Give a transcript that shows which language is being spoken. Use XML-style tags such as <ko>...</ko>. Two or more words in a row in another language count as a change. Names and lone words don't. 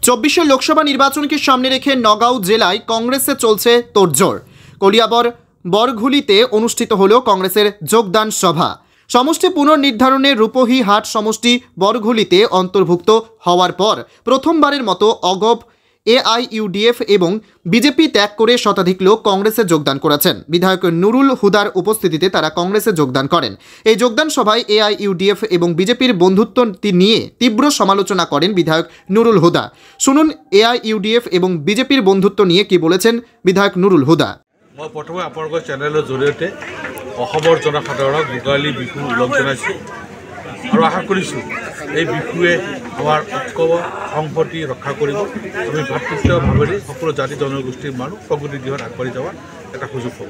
<bn>24 লোকসভা নির্বাচনকে সামনে রেখে নগাঁও জেলায় কংগ্রেসে চলছে তোড়জোড়। কলিয়াবর বরঘুলিতে অনুষ্ঠিত হল কংগ্রেসের যোগদান সভা। সমষ্টি পুনর্নির্ধারণে রূপহী হাট সমষ্টি বরঘুলিতে অন্তর্ভুক্ত হওয়ার পর প্রথমবারের মতো অগপ AIUDF এবং বিজেপি ত্যাগ করে শতাধিক লোক কংগ্রেসে যোগদান করেছেন। বিধায়ক নুরুল হুদার উপস্থিতিতে তারা কংগ্রেসে যোগদান করেন। এই যোগদান সভায় AIUDF এবং বিজেপির বন্ধুত্ব নিয়ে তীব্র সমালোচনা করেন বিধায়ক নুরুল হুদা। শুনুন AIUDF এবং বিজেপির বন্ধুত্ব নিয়ে কি বলেছেন বিধায়ক নুরুল হুদা।</bn> <as>মই প্ৰথমে আপোনালোকৰ চেনেলৰ জৰিয়তে অসমৰ জনসাধাৰণক ভোগালী বিহু ওলগ জনাইছোঁ আৰু আশা কৰিছোঁ এই বিহুৱে আমাৰ ঐক্য সংহতি ৰক্ষা কৰিব। আমি ভাতৃত্বভাৱেৰে সকলো জাতি জনগোষ্ঠীৰ মানুহ প্ৰগতিৰ দিশত আগবাঢ়ি যোৱাৰ এটা সুযোগ হ'ব।</as>